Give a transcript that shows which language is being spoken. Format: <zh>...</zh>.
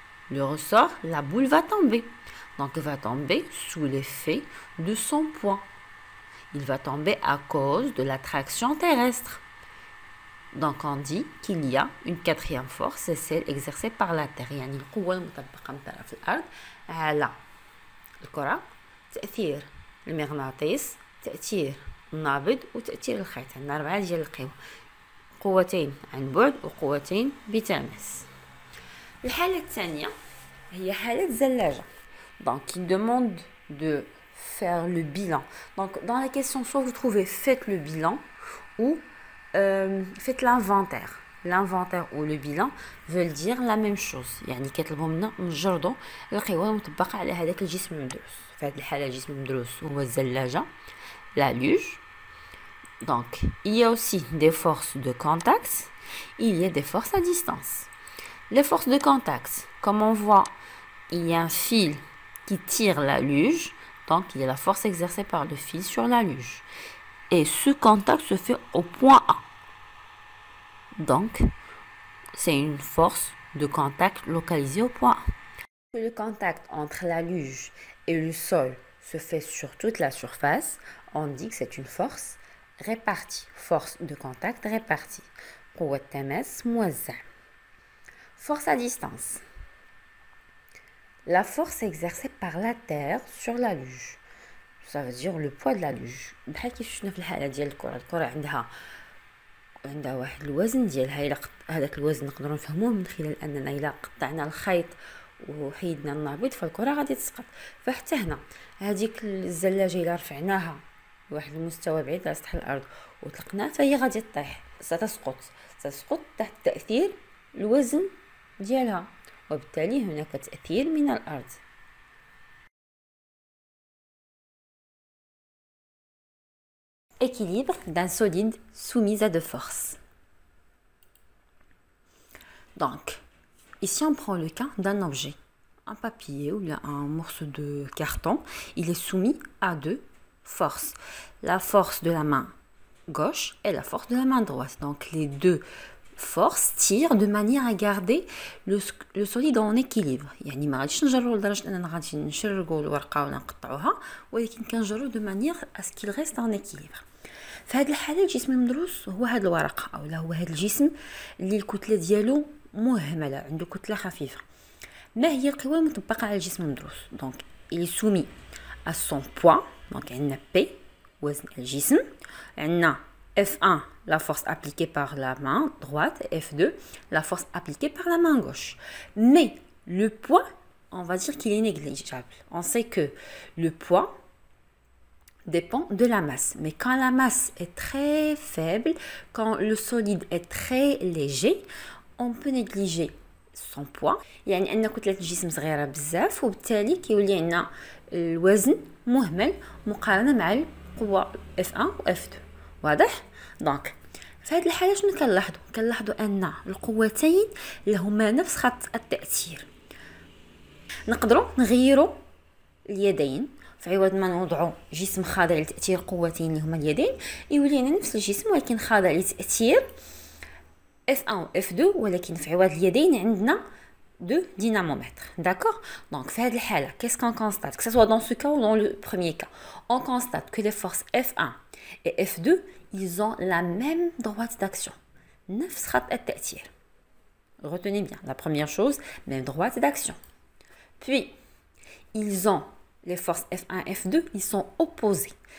<fr>le ressort, la boule va tomber. Donc, il va tomber sous l'effet de son poids. Il va tomber à cause de l'attraction terrestre. Donc, on dit qu'il y a une quatrième force, c'est celle exercée par la Terre.</fr> <ar>يعني القوة المطبقة من طرف الأرض على الكرة، تأثير المغناطيس، تأثير النابض وتأثير الخيط. عندنا 4 ديال القوى، قوتين عن بعد وقوتين بتماس. الحالة الثانية هي حالة الزلاجة.</ar> <fr>Donc, il demande de faire le bilan. Donc, dans la question, soit vous trouvez faites le bilan ou faites l'inventaire. L'inventaire ou le bilan veulent dire la même chose.</fr> <ar>يعني كيطلبوا منا نجردوا القوى المطبقة على هذاك الجسم المدروس. في هذه الحالة الجسم المدروس هو الزلاجة، la luge.</ar> <fr>Donc, il y a aussi des forces de contact, il y a des forces à distance. Les forces de contact, comme on voit, il y a un fil qui tire la luge, donc il y a la force exercée par le fil sur la luge. Et ce contact se fait au point A. Donc, c'est une force de contact localisée au point A. Le contact entre la luge et le sol se fait sur toute la surface, on dit que c'est une force répartie. Force de contact répartie.</fr> <ar>قوة تماس موزع.</ar> <fr>Force à distance. La force exercée par la terre sur la luge. Ça veut dire le poids de la luge.</fr> <ar>بحال كيف شفنا في الحالة ديال الكرة عندها واحد الوزن ديالها. إلا هذاك الوزن نقدروا نفهموه من خلال أننا إلا قطعنا الخيط وحيدنا النابض فالكرة غادي تسقط. فحتى هنا هذيك الزلاجة إلا رفعناها لواحد المستوى بعيد على سطح الأرض وطلقناها فهي غادي تطيح، ستسقط تحت تأثير الوزن ديالها، وبالتالي هناك تأثير من الأرض.</ar> <fr>Équilibre d'un solide soumis à deux forces. Donc, ici on prend le cas d'un objet, un papier ou un morceau de carton. Il est soumis à deux forces, la force de la main gauche et la force de la main droite. Donc les deux forces tirent de manière à garder le solide en équilibre.</fr> <ar>يعني ما غاديش نجرو لدرجة أننا غادي نشرقو الورقة ولا نقطعوها، ولكن كنجرو</ar> <fr>de manière à ce qu'il reste en équilibre.</fr> <ar>في هذه الحالة الجسم المدروس هو هذا الورقة أو هو هذا الجسم اللي الكتلة ديالو مهملة، عنده كتلة خفيفة. ما هي القوى المطبقة على الجسم المدروس؟</ar> <fr>Donc il est soumis à son poids. Donc</fr> <ar>عندنا P وزن الجسم، عندنا</ar> <fr>F1 la force appliquée par la main droite, F2 la force appliquée par la main gauche. Mais le poids, on va dire qu'il est négligeable. On sait que le poids dépend de la masse. Mais quand la masse est très faible, quand le solide est très léger, on peut négliger son poids.</fr> <ar>يعني أن كتلة الجسم صغيرة بزاف وبالتالي كيولي عندنا الوزن مهمل مقارنة مع القوة F1 و F2. واضح؟ دونك في هذه الحالة شنو كنلاحظوا أن القوتين لهما نفس خط التأثير. نقدروا نغيروا اليدين، في عوض ما نوضعوا جسم خاضع لتأثير قوتين اللي هما اليدين يولي لنا نفس الجسم ولكن خاضع لتأثير F1 و F2، ولكن في عوض اليدين عندنا</ar> <fr>deux dynamomètres. D'accord? Donc,</fr> <ar>في هذه الحالة,</ar> <fr>qu'est-ce qu'on constate? Que ce soit dans ce cas ou dans le premier cas, on constate que les forces F1 et F2, ils ont la même droite d'action.</fr> <ar>نفس خط التأثير.</ar> <fr>Retenez bien, la première chose, même droite d'action. Puis, ils ont les forces F1 et F2, ils sont opposés.</fr>